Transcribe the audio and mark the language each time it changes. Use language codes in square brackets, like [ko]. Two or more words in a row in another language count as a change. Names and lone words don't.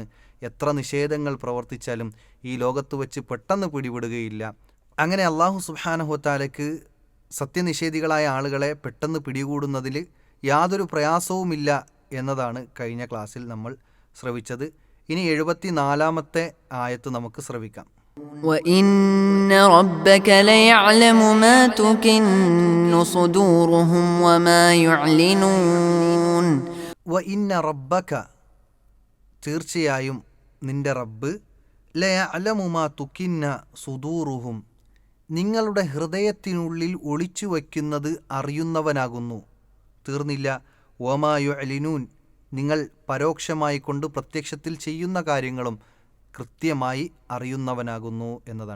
[ml] എത്ര നിഷേധങ്ങൾ പ്രവർത്തിച്ചാലും ഈ ലോകത്ത് വെച്ച് പെട്ടെന്ന് പിടിപെടുകയില്ല. അങ്ങനെ അള്ളാഹു [ar] سبحانه وتعالى [ml] സത്യനിഷേധികളായ ആളുകളെ പെട്ടെന്ന് പിടികൂടുന്നതിൽ യാതൊരു പ്രയാസവുമില്ല എന്നതാണ് കഴിഞ്ഞ ക്ലാസ്സിൽ നമ്മൾ ശ്രവിച്ചത്. ഇനി 74-ാമത്തെ ആയത്ത് നമുക്ക് ശ്രവിക്കാം. [ar] وَإِنَّ رَبَّكَ لَيَعْلَمُ مَا تُكِنُّ صُدُورُهُمْ وَمَا يُعْلِنُونَ. وإن ربك, [ml] തീർച്ചയായും നിന്റെ റബ്ബ്, [ar] ليعلم ما تكن صدورهم, [ml] നിങ്ങളുടെ ഹൃദയത്തിനുള്ളിൽ ഒളിച്ചു വയ്ക്കുന്നത് അറിയുന്നവനാകുന്നു. തീർന്നില്ല, [ar] وما يعلنون, [ml] നിങ്ങൾ പരോക്ഷമായി കൊണ്ട് പ്രത്യക്ഷത്തിൽ ചെയ്യുന്ന കാര്യങ്ങളും കൃത്യമായി അറിയുന്നവനാകുന്നു എന്നതാണ്.